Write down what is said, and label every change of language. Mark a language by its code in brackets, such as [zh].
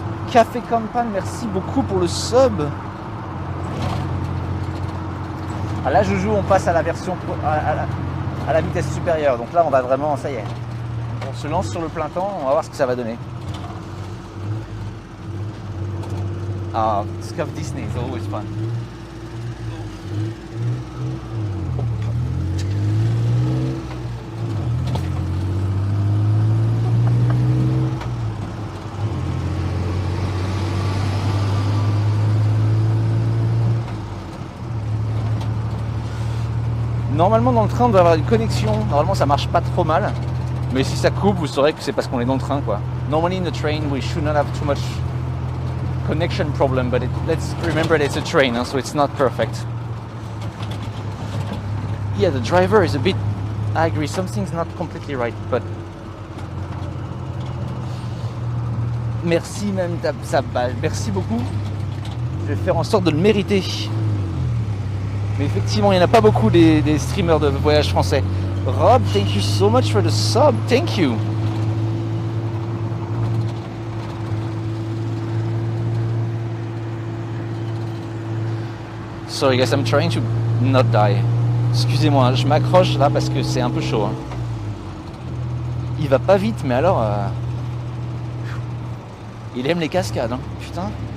[fr] Café Campan, merci beaucoup pour le sub. Ah là, Joujou, on passe à la version à la vitesse supérieure. Donc là, on va vraiment, ça y est. On se lance sur le plein temps, on va voir ce que ça va donner. [en] Ah, Scuf Disney is always fun. [fr] Normalement dans le train on doit avoir une connexion, normalement ça marche pas trop mal, mais si ça coupe vous saurez que c'est parce qu'on est dans le train quoi. [en] Normally in the train we should not have too much connection problem, but let's remember that it's a train, so it's not perfect. Yeah, the driver is a bit, I agree, something's not completely right, but [fr] merci même merci beaucoup. Je vais faire en sorte de le mériter. Mais effectivement, il n'y en a pas beaucoup des streamers de voyage français. [en] Rob, thank you so much for the sub. Thank you. Sorry guys, I'm trying to not die. [fr] Excusez-moi, je m'accroche là parce que c'est un peu chaud. Hein. Il va pas vite, mais alors... Il aime les cascades, hein. Putain.